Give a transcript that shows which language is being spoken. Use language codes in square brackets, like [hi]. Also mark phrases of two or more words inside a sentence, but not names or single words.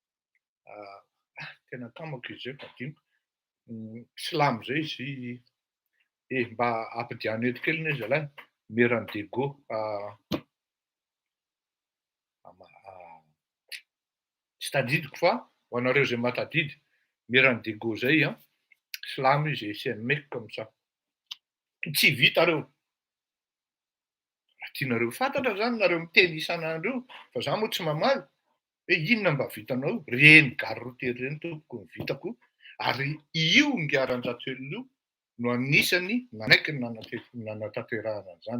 [mg] Tena tamako izy zay fa adinoko. Silamo zay izy mba ampidiano eto kely ne zalahy. Meran'ny Dego tsy tadidiko fa ho anareo zay mahatadidy meran'ny Dego zay silamo izy [fr] c'est un mec comme ça. [mg] Tsy vita reo. Tianareo fantatra zany nareo miteny isan'andro fa za moa tsy mamaly hoe inona mba vitanao reny gara rotery reny tompoko ny vitako ary io ngiaran-Jatoelina io no anisany nanaiky nanatanterahana an'izany.